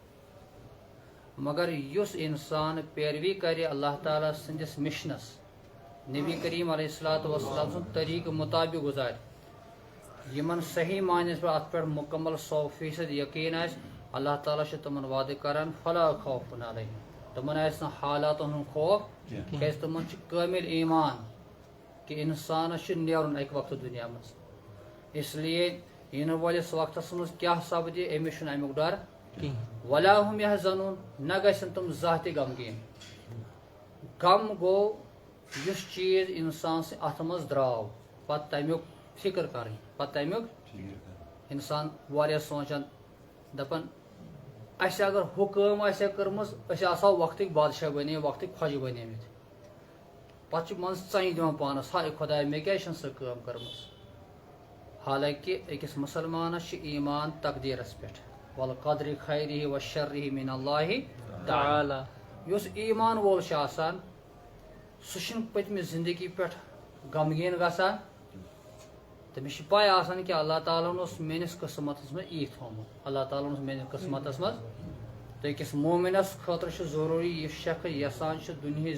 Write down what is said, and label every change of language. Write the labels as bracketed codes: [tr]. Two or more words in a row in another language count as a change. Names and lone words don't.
[ks] مگر یُس اِنسان پیروی کرِ اللہ تعالیٰ سٕنٛدِس مِشنس نبی کریم [ar] علیہ الصلوۃ والسلام [ks] سُنٛد طریقہٕ مُطابق گُزارِ یِمن صحیح معنیَس پٮ۪ٹھ اتھ پٮ۪ٹھ مُکمل 100% یقیٖن آسہِ اللہ تعالیٰ چھُ تِمن وعدٕ کران [ar] فلا خوفٌ علیہم [ks] تِمن آسہِ نہٕ حالاتن ہُنٛد خوف کیٛازِ تِمن چھُ کٲمِل ایمان کہِ اِنسانس چھُ نیرُن اکہِ وقتہٕ دُنیا منٛز [ur] اس لیے [ks] یِنہٕ وٲلِس وقتس منٛز کیٛاہ سپدِ أمِس چھُنہٕ امیُک ڈر [ar] ولا ہُم یحزنون [ks] نہ گژھن تِم زانٛہہ تہِ غمگیٖن غم گوٚو یُس چیٖز اِنسان سٕنٛدِ اتھٕ منٛز درٛاو پتہٕ تمیُک فِکر کرٕنۍ پتہٕ تمیُک اِنسان واریاہ سونٛچان دپان اسہِ اگر ہُہ کٲم آسہِ ہا کٔرمٕژ أسۍ آسہو وقتٕکۍ بادشاہ بنیمٕتۍ وقتٕکۍ خۄجہِ بنیمٕتۍ پتہٕ چھُ منٛزٕ ژَنہِ دِوان پانس ہاے خۄدایا مےٚ کیٛازِ چھنہٕ سۄ کٲم کٔرمٕژ حالانکہِ أکِس مُسلمانس چھُ ایمان تقدیٖرس پٮ۪ٹھ [ar] والقدرِ خیرِہ وشرِہ من اللہ تعالیٰ [ks] یُس ایمان وول چھُ آسان سُہ چھُنہٕ پٔتمہِ زندگی پٮ۪ٹھ غمگیٖن گژھان تٔمِس چھِ پاے آسان کہِ اللہ تعالیٰ ہن اوس میٲنِس قٕسمتس منٛز یی تھومُت اللہ تعالیٰ ہن اوس میٲنِس قٕسمتس منٛز تہٕ أکِس مومِنس خٲطرٕ چھُ ضروٗری یُس شخص یژھان چھُ دُنہِچ